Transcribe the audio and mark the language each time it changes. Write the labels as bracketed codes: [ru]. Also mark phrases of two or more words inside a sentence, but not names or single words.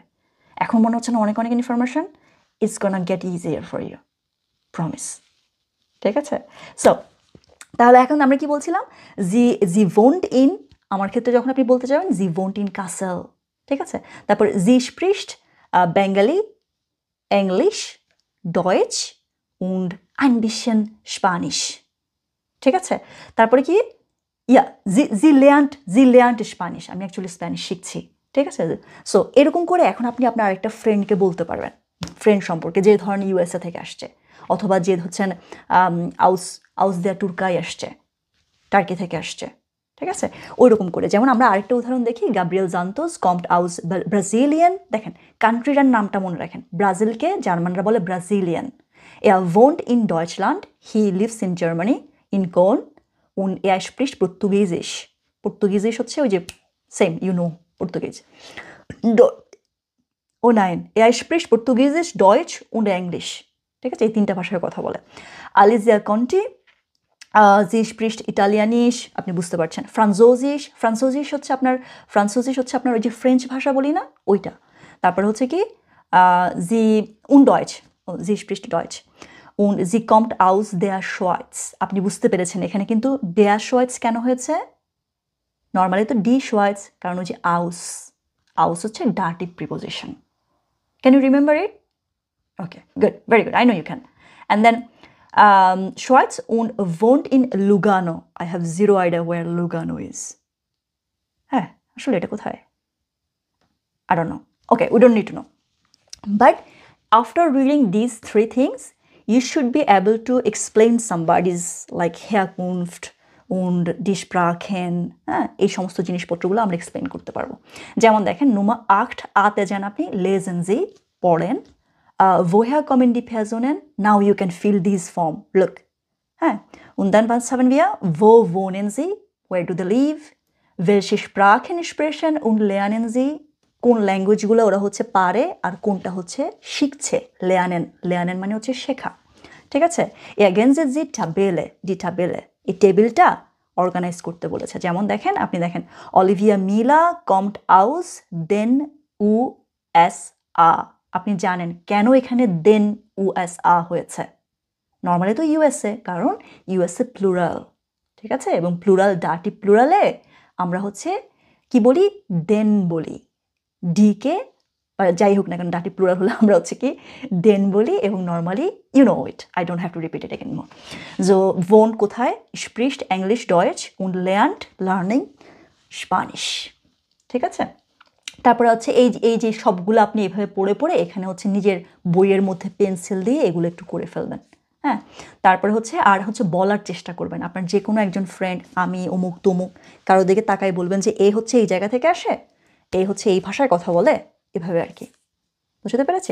[bn] এখন মনে হচ্ছে না অনেক অনেক ইনফরমেশন, [en] it's gonna get easier for you, promise, [bn] ঠিক আছে? সো তাহলে এখন আমরা কি বলছিলাম, [de] sie wohnt in, [bn] আমার ক্ষেত্রে যখন আপনি বলতে যাবেন [de] sie wohnt in [bn] কাসেল, ঠিক আছে? [de] তারপর sie spricht Bengali, Englisch, Deutsch und ein bisschen Spanisch, [bn] ঠিক আছে? তারপরে কি [de] sie lernt Spanish, [bn] আমি অ্যাকচুয়ালি স্প্যানিশ শিখছি, ঠিক আছে? সো এরকম করে এখন আপনি আপনার আরেকটা ফ্রেন্ডকে বলতে পারবেন, ফ্রেন্ড সম্পর্কে, যে ধরেন ইউএসএ থেকে আসছে, অথবা যে হচ্ছেন [de] aus der Türkei [bn] আসছে, টার্কি থেকে আসছে, ঠিক আছে? ওই রকম করে। যেমন আমরা আরেকটা উদাহরণ দেখি, গাব্রিয়েল জান্তোস [de] kommt aus Brasilien, [bn] দেখেন কান্ট্রিটার নামটা মনে রাখেন, ব্রাজিলকে জার্মানরা বলে ব্রাজিলিয়ান। [de] wohnt in Deutschland, [en] he lives in Germany, in Köln, [de] und spricht Portugiesisch, [bn] পর্তুগিজিশ হচ্ছে ওই যে সেম, পর্তুগিজ। [de] oh nein, spricht Portugiesisch, Deutsch und English, [bn] ঠিক আছে? এই তিনটা ভাষায় কথা বলে। আলিজিয়া কন্টি, [de] sie spricht Italienisch, [bn] আপনি বুঝতে পারছেন। ফ্রান্সোজিশ হচ্ছে আপনার ওই যে ফ্রেঞ্চ ভাষা বলি না, ওইটা। [de] তারপর হচ্ছে কি sie und Deutsch, sie spricht Deutsch, und sie kommt aus der Schweiz। [bn] আপনি বুঝতে পেরেছেন এখানে কিন্তু [de] der Schweiz [bn] কেন হয়েছে? নর্মালি তো [de] die Schweiz, [bn] কারণ ওই যে আউস হচ্ছে ডাটিভ প্রিপোজিশন। [en] Can you remember it? Okay, good, very good, I know you can. And then Schweiz und wohnt in Lugano. I have zero idea where Lugano is. [bn] হ্যাঁ, আসলে এটা কোথায়? [en] I don't know. Okay, we don't need to know. But after reading these three things, you should be able to explain somebody's like [de] Herkunft und die Sprachen, [bn] এই সমস্ত জিনিসপত্রগুলো আমরা এক্সপ্লেন করতে পারবো। যেমন দেখেন Nummer 8 আতে যান আপনি, [de] lesen Sie, পড়েন, woher kommen die Personen? [en] Now you can fill these form. Look. [de] Und dann was haben wir? Wo wohnen Sie? [en] Where do they live? [de] Welche Sprachen sprechen und lernen Sie? [bn] কোন ল্যাঙ্গুয়েজগুলো ওরা হচ্ছে পারে আর কোনটা হচ্ছে শিখছে, lernen মানে হচ্ছে শেখা, ঠিক আছে? [de] ergänzen Sie die Tabelle, [bn] এই টেবিলটা অর্গানাইজ করতে বলেছে। যেমন দেখেন, আপনি দেখেন অলিভিয়া মিলা [de] kommt aus den USA, [bn] আপনি জানেন কেন এখানে [de] den USA [bn] হয়েছে? নর্মালি তো ইউএসএ, কারণ ইউএসএ প্লুরাল, ঠিক আছে? এবং প্লুরাল, ডাটিভ প্লুরালে আমরা হচ্ছে কি বলি, দেন বলি, ডিকে, যাই হোক না কেন ডাটিভ প্লুরাল হলে আমরা হচ্ছে কি দেন বলি, এবং নর্মালি ইট, [en] I don't have to repeat it again more. [de] সো wohnt কোথায়? spricht English, Deutsch und [en] learning Spanish, [bn] ঠিক আছে? তারপরে হচ্ছে এই যে সবগুলো আপনি এভাবে পড়ে পড়ে এখানে হচ্ছে নিজের বইয়ের মধ্যে পেন্সিল দিয়ে এগুলো একটু করে ফেলবেন, হ্যাঁ? তারপরে হচ্ছে আর হচ্ছে বলার চেষ্টা করবেন, আপনার যে কোনো একজন ফ্রেন্ড, আমি অমুক তমুক, কারো দিকে তাকাই বলবেন যে এ হচ্ছে এই জায়গা থেকে আসে, এই হচ্ছে এই ভাষায় কথা বলে, এভাবে আর কি, বুঝতে পেরেছি?